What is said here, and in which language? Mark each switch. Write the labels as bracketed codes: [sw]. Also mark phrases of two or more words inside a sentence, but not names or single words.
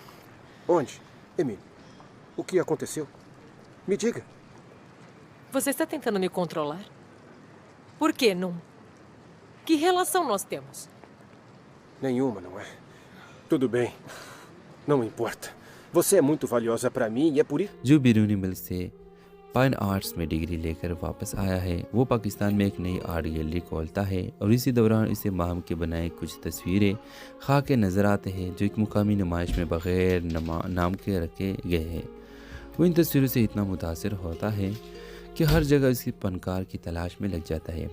[pt] Onde? Emílio, o que aconteceu? Me diga. Você está tentando me controlar? Por que não? Que relação nós temos? Nenhuma, não é? Tudo bem. Não importa. Você é muito valiosa para mim e é por isso... [ur] جو بیرونی ملک سے [en] fine arts [ur] میں ڈگری لے کر واپس آیا ہے وہ پاکستان میں ایک نئی [en] art gallery [ur] کھولتا ہے اور اسی دوران اسے ماہم کے بنائے کچھ تصویریں کھا کے نظر آتے ہیں جو ایک مقامی نمائش میں بغیر نام کے رکھے گئے ہیں. وہ ان تصویروں سے اتنا متاثر ہوتا ہے کہ ہر جگہ اس کی فنکار کی تلاش میں لگ جاتا ہے.